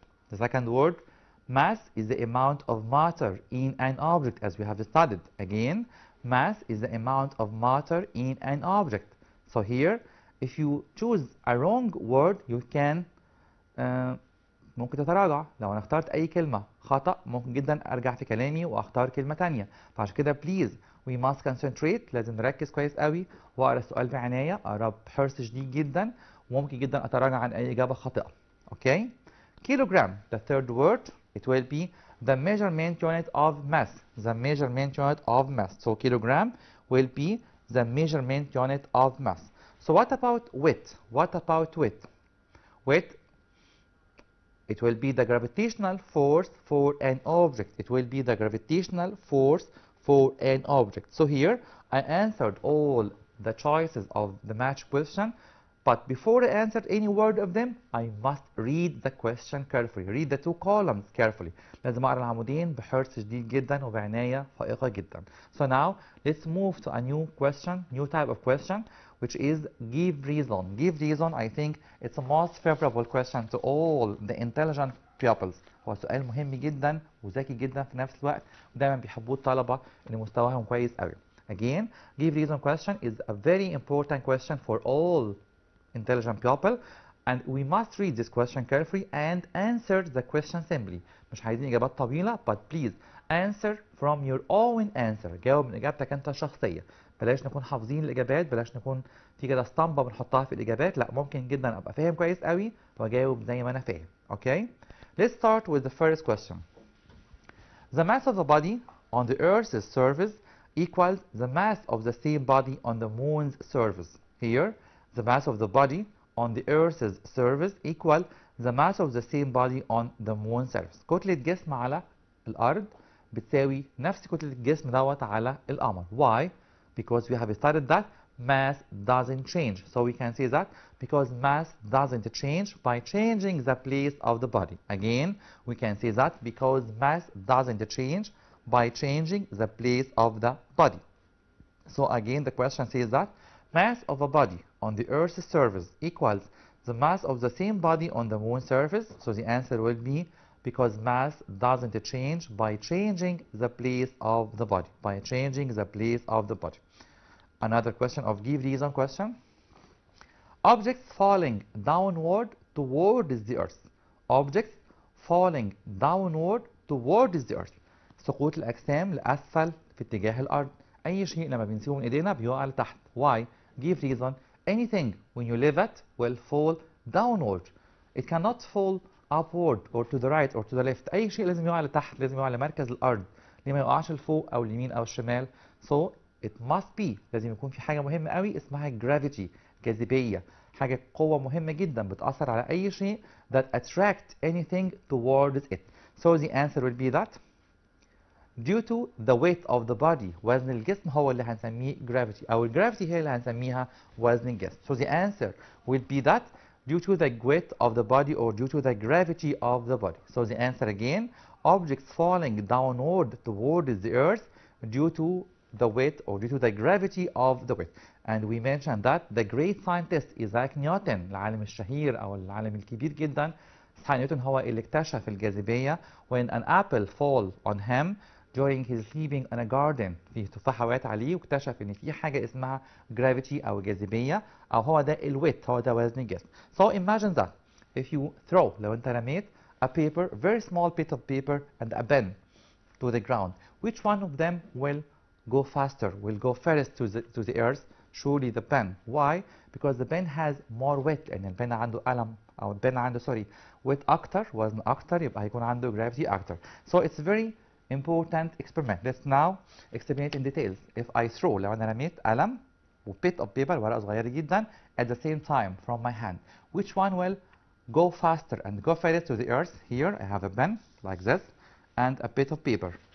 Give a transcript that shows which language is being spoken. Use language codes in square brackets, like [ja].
[en] The second word, mass is the amount of matter in an object as we have studied. Again, mass is the amount of matter in an object. So here, if you choose a wrong word, you can [ar] ممكن تتراجع. لو انا اخترت اي كلمة خطأ ممكن جدا ارجع في كلامي واختار كلمة تانية. فعشان كده [en] please we must concentrate. [ar] لازم نركز كويس قوي واقرا السؤال بعناية، اقرا بحرص شديد جدا، وممكن جدا اتراجع عن اي اجابة خاطئة. [en] Okay. Kilogram, the third word, it will be the measurement unit of mass. The measurement unit of mass. So kilogram will be the measurement unit of mass. So what about weight? What about weight? Weight, it will be the gravitational force for an object. It will be the gravitational force for an object. So here I answered all the choices of the match question, but before I answered any word of them, I must read the question carefully. Read the two columns carefully. [ar] لازم أقرأ العمودين بحرص شديد جدا وبعناية فائقة جدا. [en] So now let's move to a new question, new type of question, which is give reason. Give reason, I think it's the most favorable question to all the intelligent pupils. [ar] هو سؤال مهم جدا وذكي جدا في نفس الوقت ودايما بيحبوه الطلبة اللي مستواهم كويس قوي. [en] Again, give reason question is a very important question for all intelligent pupil, and we must read this question carefully and answer the question simply. [ar] مش عايزين إجابات طويلة, [en] but please answer from your own answer. [ar] جاوب من إجابتك أنت الشخصية. بلاش نكون حافظين الإجابات، بلاش نكون في كده اسطمبة بنحطها في الإجابات. لا، ممكن جدا أبقى فاهم كويس قوي وأجاوب زي ما أنا فاهم. [en] Okay? Let's start with the first question. The mass of the body on the Earth's surface equals the mass of the same body on the Moon's surface. Here, the mass of the body on the Earth's surface equal the mass of the same body on the Moon's surface. [ar] كتلة جسم على الأرض بتساوي نفس كتلة الجسم دوت على القمر. [en] Why? Because we have studied that mass doesn't change. So we can say that because mass doesn't change by changing the place of the body. Again, we can say that because mass doesn't change by changing the place of the body. So again, the question says that mass of a body on the Earth's surface equals the mass of the same body on the Moon's surface. So the answer will be because mass doesn't change by changing the place of the body. By changing the place of the body. Another question of give reason question. Objects falling downward towards the Earth. Objects falling downward towards the Earth. [ar] سقوط الأجسام لأسفل في اتجاه الأرض. أي شيء لما بنسيبه من إيدينا بيقع لتحت. [en] Why? Give reason. Anything when you leave it will fall downward. It cannot fall upward or to the right or to the left. [ar] أي شيء لازم يقع لتحت، لازم يقع لمركز الأرض. ليه ما يقعش لفوق أو اليمين أو الشمال؟ [en] So it must be [ar] لازم يكون في حاجة مهمة قوي اسمها gravity، جاذبية. حاجة قوة مهمة جدا بتأثر على أي شيء [en] that attract anything towards it. So the answer will be that due to the weight of the body. [ar] وزن الجسم هو اللي هنسميه gravity، أو الجرافيتي هي اللي هنسميها وزن الجسم. [en] So the answer will be that due to the weight of the body or due to the gravity of the body. So the answer again, objects falling downward towards the earth due to the weight or due to the gravity of the weight. And we mentioned that the great scientist Isaac Newton، [ar] العالم الشهير أو العالم الكبير جدا، إسحاق نيوتن هو اللي اكتشف الجاذبية. [en] When an apple fall on him during his sleeping in a garden، [ar] في تفاحة وقعت عليه واكتشف إن في حاجة اسمها gravity أو جاذبية، أو هو ده الويت، هو ده وزن الجسم. [en] So imagine that if you throw، [ar] لو أنت رميت [en] a paper, very small bit of paper and a pen to the ground, which one of them will go faster, will go first to the earth? Surely the pen. Why? Because the pen has more weight. [ar] يعني البن عنده قلم أو البن عنده weight أكتر، وزن أكتر، يبقى هيكون عنده gravity أكتر. [en] So it's very important experiment. Let's now explain it in details. If I throw، [ar] لو أنا رميت قلم [en] و bit of paper، [ar] ورقة صغيرة جدا، [en] at the same time from my hand, which one will go faster and go further to the earth? Here I have a pen like this and a bit of paper.